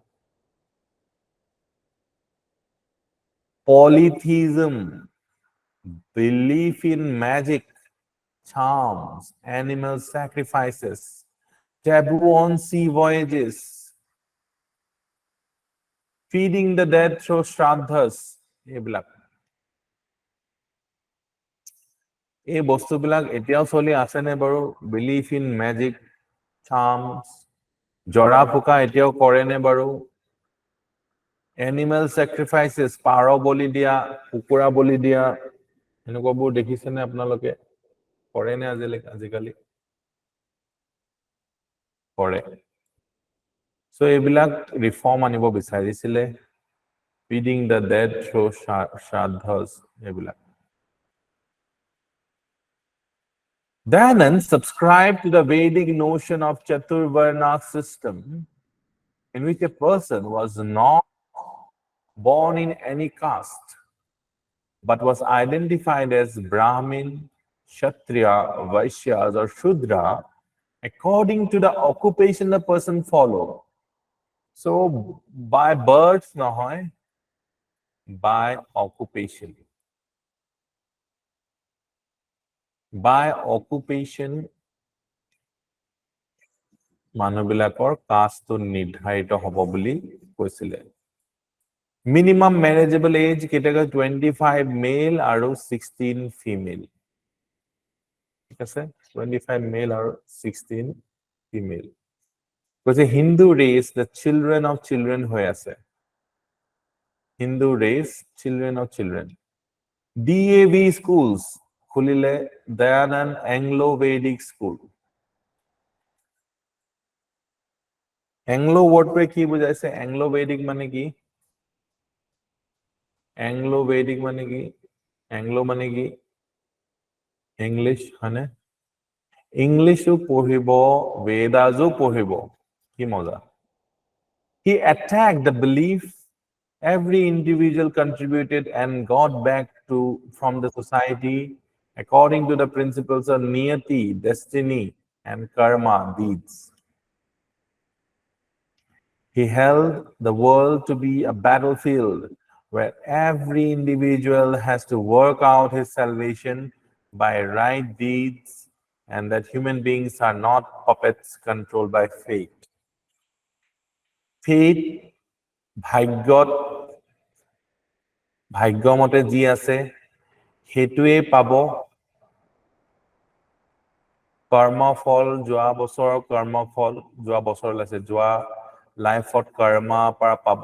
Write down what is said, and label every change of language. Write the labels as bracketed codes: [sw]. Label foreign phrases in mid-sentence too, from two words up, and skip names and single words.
[en] Polytheism, belief in magic, charms, animal sacrifices, taboo on sea voyages, feeding the dead through shraddhas. [as] এই বস্তুবিলাক এতিয়াও চলি আছেনে বাৰু? [en] belief in magic, [as] চাৰ্মছ, জৰা ফুকা এতিয়াও কৰেনে বাৰু? [en] animal sacrifices, [as] পাৰ বলি দিয়া, কুকুৰা বলি দিয়া, এনেকুৱাবোৰ দেখিছেনে আপোনালোকে? কৰেনে আজিকালি? কৰে। চ' এইবিলাক ৰিফৰ্ম আনিব বিচাৰিছিলে, [en] feeding the dead through shraddhas, [as] এইবিলাক। [en] Dayanan subscribed to the Vedic notion of Chaturvarna system, in which a person was not born in any caste, but was identified as Brahmin, Kshatriya, Vaishyas, or Shudra according to the occupation the person followed. So, by birth, nahoy, by occupation. By occupation, [as] মানুহবিলাকৰ কাষ্টটো নিৰ্ধাৰিত হ'ব বুলি কৈছিলে। [en] Minimum manageable age category 25 male আৰু 16 female. [as] ঠিক আছে? 25 male আৰু 16 female. [en] Because Hindu race, the children of children [as] হৈ আছে. [en] Hindu race, children of children. [as] DAV schools খুলিলে Dayanan Anglo-Vedic school. Anglo wordটোৱে কি বুজাইছে? Anglo-Vedic মানে কি? Anglo-Vedic মানে কি? Anglo মানে কি? English হয়নে? Englishu পঢ়িব, Vedasu পঢ়িব। কি মজা। [en] He attacked the belief every individual contributed and got back from the society according to the principles of niyati, destiny, and karma, deeds. He held the world to be a battlefield where every individual has to work out his salvation by right deeds, and that human beings are not puppets controlled by fate. Fate, [as] ভাগ্যমতে যি আছে সেইটোৱে পাব। কৰ্মফল, যোৱা বছৰৰ কৰ্মফল, যোৱা বছৰ আছে, যোৱা লাইফত কৰ্মা পৰা পাব।